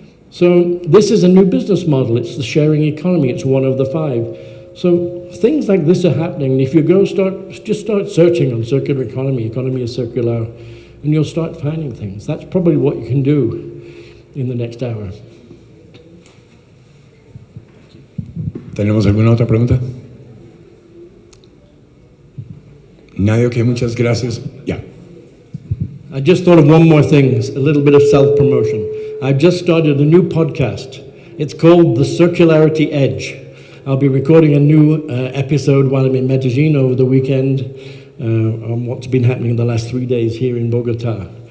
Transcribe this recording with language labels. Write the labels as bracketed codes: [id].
[en] So this is a new business model. It's the sharing economy. It's one of the 5. So things like this are happening. If you just start searching on circular economy is circular, and you'll start finding things. That's probably what you can do in the next hour. [es] ¿Tenemos alguna otra pregunta? Nadie, [en] okay, [es] muchas gracias. [en] Yeah. I just thought of one more thing, a little bit of self-promotion. I've just started a new podcast. It's called The Circularity Edge. I'll be recording a new episode while I'm in Medellin over the weekend on what's been happening in the last 3 days here in Bogota.